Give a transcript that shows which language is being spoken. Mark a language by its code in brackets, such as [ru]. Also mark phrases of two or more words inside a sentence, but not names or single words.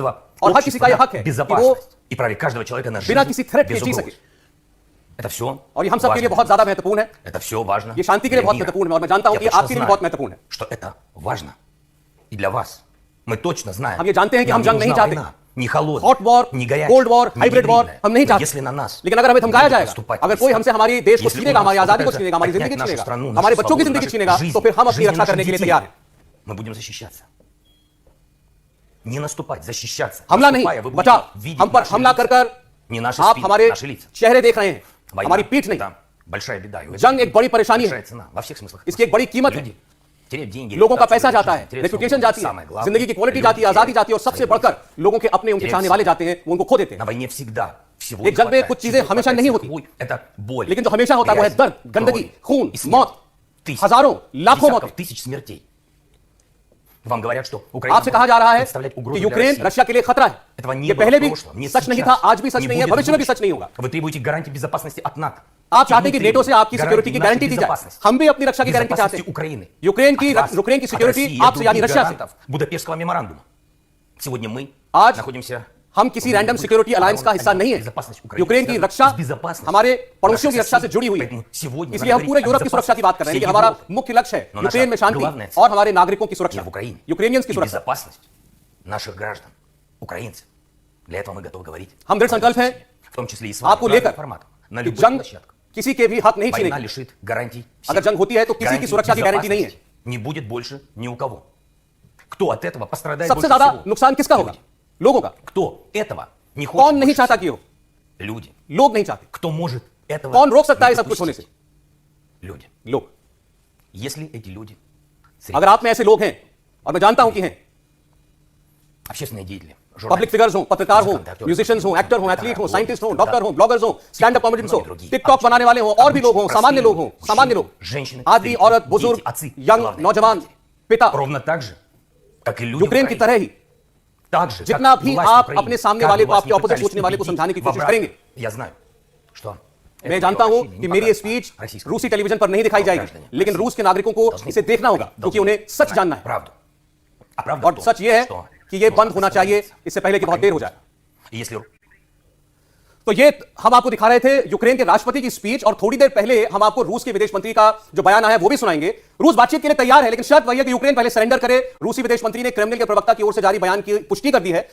[hi] और हर किसी का यह हक है कि वो बिना किसी थ्रेट के जी सके। और ये हम सब के लिए बहुत ज्यादा महत्वपूर्ण है। ये शांति के लिए बहुत महत्वपूर्ण है और मैं जानता हूं कि आपके लिए बहुत महत्वपूर्ण है। हम ये जानते हैं कि हम जंग नहीं चाहते, [ru] не холодный, [en] hot war, [ru] не горячий, [en] cold war, [ru] не [en] hybrid war [ru] гибридное. [hi] हम नहीं [ru] Но [hi] चाहते। [ru] если на нас [hi] लेकिन अगर हमें धमकाया [ru] будут [hi] जाएगा, [ru] наступать [hi] अगर कोई हमसे हमारी देश को [ru] если [hi] छीनेगा, [ru] у [hi] हमारी [ru] нас [hi] आजादी को [ru] вот [hi] छीनेगा, हमारी [ru] это [hi] जिंदगी [ru] отнять [hi] छीनेगा, [ru] нашу страну, [hi] हमारी [ru] нашу [hi] बच्चों की [ru] свободу, [hi] जिंदगी [ru] нашу [hi] छीनेगा, [ru] жизнь, [hi] तो फिर हम अपनी [ru] жизнь [hi] रक्षा [ru] наших [hi] करने के लिए [ru] детей, [hi] तैयार हैं। [ru] мы будем защищаться. Не наступать, защищаться. [hi] हमला नहीं, [ru] Наступая, вы будете [hi] बचाव। [ru] видеть [hi] हम पर [ru] наши [hi] हमला [ru] лица. [hi] कर कर [ru] Не наши [hi] आप [ru] спины, [hi] हमारे [ru] наши лица. [hi] चेहरे देख रहे हैं, [ru] Война, [hi] हमारी पीठ नहीं। [ru] там большая беда. И в этом [hi] जंग एक बड़ी परेशानी [ru] большая [hi] है, [ru] цена во всех смыслах. [hi] इसकी एक बड़ी कीमत है। [ru] Люди теряют деньги, [hi] लोगों का पैसा [ru] репутацию, [hi] जाता है, [ru] теряют [hi] रेपुटेशन [ru] свободу. [hi] जाती [ru] Самое [hi] है, [ru] главное, [hi] जिंदगी की क्वालिटी [ru] люди [hi] जाती है, आजादी [ru] теряют [hi] जाती है, और सबसे [ru] свои [hi] बढ़कर [ru] близкие. [hi] लोगों के अपने उनके [ru] теряют [hi] चाहने वाले [ru] всего. [hi] जाते हैं, वो उनको खो देते [ru] На [hi] हैं। [ru] войне всегда всего [hi] एक [ru] не [hi] जंग में [ru] хватает. [hi] कुछ चीजें [ru] Всего [hi] हमेशा [ru] хватает. [hi] नहीं [ru] Всего [hi] होती। [ru] боль. Это боль. [hi] लेकिन जो हमेशा होता है वो है [ru] грязь, [hi] दर्द, गंदगी, [ru] кровь, [hi] खून, [ru] смерть. [hi] मौत, [ru] Тысячи, [hi] हजारों, लाखों [ru] десятков [hi] मौतें। [ru] тысяч смертей. Вам говорят, что Украина [hi] आपसे कहा जा रहा है [ru] представлять [hi] कि [ru] угрозу для [hi] यूक्रेन [ru] России. [hi] रशिया के लिए खतरा है। [ru] Этого не [hi] ये [ru] было [hi] पहले [ru] в [hi] भी [ru] прошлом, не [hi] सच नहीं [ru] сейчас, [hi] था, आज भी सच [ru] не [hi] नहीं है, [ru] будет [hi] भविष्य में भी [ru] будущем. [hi] सच नहीं होगा। [ru] Вы требуете гарантии безопасности от НАТО. [hi] आप [ru] И [hi] चाहते हैं [ru] мы [hi] कि नेटो से [ru] требуем [hi] आपकी सिक्योरिटी की गारंटी दी जाए, [ru] безопасности. [hi] हम भी अपनी रक्षा की गारंटी चाहते [ru] Безопасности [hi] हैं। [ru] Украины. [hi] यूक्रेन [ru] От вас, [hi] की [ru] от [hi] सिक्योरिटी [ru] России, от [hi] आपसे यानी [ru] других [hi] रशिया से। [ru] гарантов Будапештского меморандума. Сегодня мы [hi] आज [ru] находимся [hi] हम किसी [en] random security alliance [hi] का हिस्सा नहीं है। यूक्रेन की रक्षा हमारे पड़ोसियों की रक्षा से जुड़ी हुई है, इसलिए हम पूरे यूरोप की सुरक्षा की बात कर रहे हैं। लेकिन हमारा मुख्य लक्ष्य है यूक्रेन में शांति और हमारे नागरिकों की सुरक्षा, यूक्रेनियंस की सुरक्षा। [ru] безопасность наших граждан, украинцев. Для этого мы готовы говорить. [hi] हम दृढ़ संकल्प हैं [ru] В том числе и с вами. [hi] आपको [ru] в разных [hi] लेकर [ru] форматах, на [hi] कि [ru] любых [hi] जंग [ru] площадках. [hi] किसी के भी हक नहीं [ru] Война [hi] छीनेगी। [ru] лишит гарантий всех. [hi] अगर जंग होती है तो किसी की [ru] Гарантий [hi] सुरक्षा की गारंटी नहीं है। [ru] безопасности не будет больше ни у кого. Кто от этого пострадает [hi] सबसे [ru] больше [hi] ज्यादा [ru] всего? [hi] नुकसान किसका होगा? [ru] Люди. [hi] लोगों का। [ru] Кто этого не хочет [hi] कौन नहीं [ru] больше [hi] चाहता [ru] всего? [hi] कि हो? [ru] Люди. [hi] लोग नहीं चाहते। [ru] Кто может этого [hi] कौन रोक सकता है [ru] не [hi] सब कुछ होने से? [ru] допустить? Люди. [hi] लोग। [ru] Если эти люди [hi] अगर आप में ऐसे लोग हैं, और मैं जानता हूं कि हैं, [ru] общественные деятели, [en] public figures [hi] हो, पत्रकार हो, म्यूजिशियंस हो, एक्टर हो, एथलीट हो, साइंटिस्ट हो, डॉक्टर हो, ब्लॉगर्स हो, [en] stand up comedians [hi] हो, टिकटॉक बनाने वाले हो, और भी लोग हो, सामान्य लोग हो, सामान्य लोग, आदमी, औरत, बुजुर्ग, यंग, नौजवान, पिता, [ru] ровно так же, как и люди [hi] यूक्रेन की [ru] Украины. [hi] तरह ही [ru] Так же, [hi] जितना [ru] как [hi] भी [ru] власть [hi] आप [ru] Украины, [hi] अपने सामने [ru] как [hi] वाले [ru] бы [hi] को, [ru] вас [hi] आपके [ru] не [hi] ऑपोजिट [ru] пытались [hi] सोचने वाले को [ru] убедить [hi] समझाने की [ru] в [hi] कोशिश [ru] обратном. [hi] करेंगे। [ru] Я знаю, что [hi] मैं [ru] это [hi] जानता हूं [ru] вообще [hi] कि [ru] не [hi] मेरी ये [ru] понравится [hi] स्पीच [ru] российскому [hi] रूसी टेलीविजन पर नहीं दिखाई जाएगी, लेकिन रूस के नागरिकों को इसे देखना होगा, क्योंकि उन्हें सच जानना है। [ru] правду. А правда [hi] और [ru] в том, [hi] सच ये है [ru] что [hi] कि ये बंद होना चाहिए इससे पहले कि बहुत देर हो जाए। [ru] если [hi] तो ये हम आपको दिखा रहे थे यूक्रेन के राष्ट्रपति की स्पीच, और थोड़ी देर पहले हम आपको रूस के विदेश मंत्री का जो बयान आया है वो भी सुनाएंगे। रूस बातचीत के लिए तैयार है, लेकिन शर्त वही है कि यूक्रेन पहले सरेंडर करे। रूसी विदेश मंत्री ने क्रेमलिन के प्रवक्ता की ओर से जारी बयान की पुष्टि कर दी है।